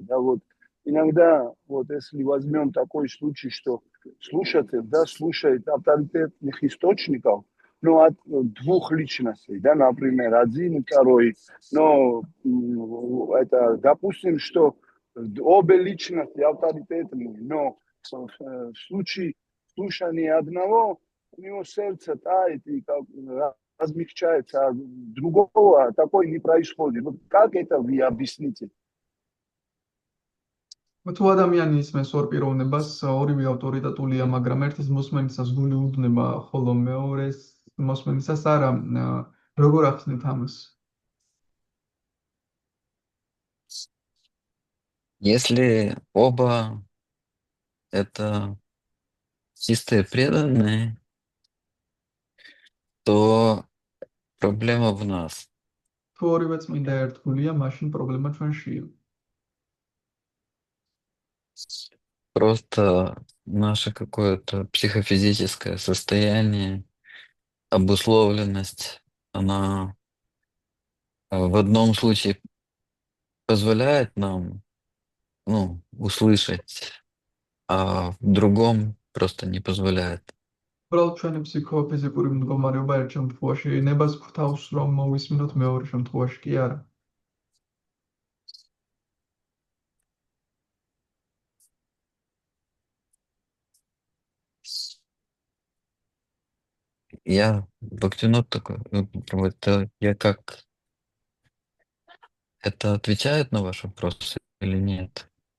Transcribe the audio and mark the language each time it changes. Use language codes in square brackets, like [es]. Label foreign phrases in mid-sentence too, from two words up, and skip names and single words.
[ru] Да, вот иногда, вот если возьмем такой случай, что слушатель, да, слушает авторитетных источников, ну, от двух личностей, да, например, один и второй, но это, допустим, что обе личности авторитетные, но в случае слушания одного, у него сердце тает и как размягчается, а другого такое не происходит. Вот как это вы объясните? [ka] თუ ადამიანი ისმენს ორ პიროვნებას, ორივე ავტორიტეტულია, მაგრამ ერთის მოსმენისას გული უდნება, ხოლო მეორეს მოსმენისას არა, როგორ ახსნით ამას? [ru] Если оба это чистые преданные, то проблема в нас. [ka] თუ ორივე წმინდა ერთგულია, მაშინ პრობლემა ჩვენშია. [ru] Просто наше какое-то психофизическое состояние, обусловленность, она в одном случае позволяет нам, ну, услышать, а в другом просто не позволяет. [ka] უბრალოდ ჩვენი ფსიქოფიზიკური მდგომარეობა ერთ შემთხვევაში ნებას გვთავს, რომ მოვისმინოთ, მეორე შემთხვევაში კი არა. [ru] Я Бхактивинод такой, это я как это отвечает на ваш вопрос или нет?